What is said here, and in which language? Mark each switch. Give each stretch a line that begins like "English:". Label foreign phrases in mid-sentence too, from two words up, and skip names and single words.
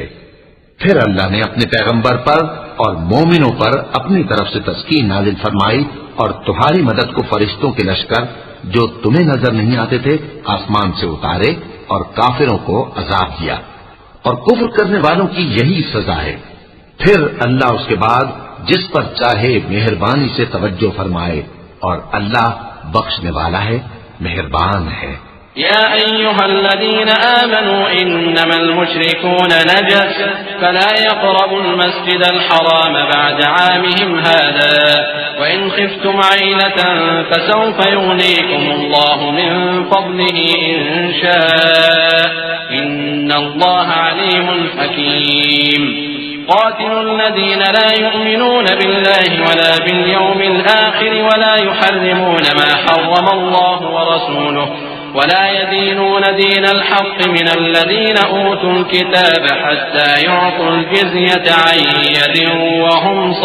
Urdu: پھر اللہ نے اپنے پیغمبر پر اور مومنوں پر اپنی طرف سے تسکین نازل فرمائی اور تمہاری مدد کو فرشتوں کے لشکر جو تمہیں نظر نہیں آتے تھے آسمان سے اتارے اور کافروں کو عذاب دیا، اور کفر کرنے والوں کی یہی سزا ہے. پھر اللہ اس کے بعد جس پر چاہے مہربانی سے توجہ فرمائے، اور اللہ بخشنے والا ہے، مہربان ہے.
Arabic: يا أيها الذين آمنوا إنما المشركون نجس فلا يقربوا المسجد الحرام بعد عامهم هذا وإن خفتم عيلة فسوف يغنيكم الله من فضله إن شاء إن الله عليم حكيم. قاتلوا الذين لا يؤمنون بالله ولا باليوم الآخر ولا يحرمون ما حرم الله ورسوله ولا يدينون دين الحق من الذين أوتوا الكتاب حتى يعطوا الجزية عن يد وهم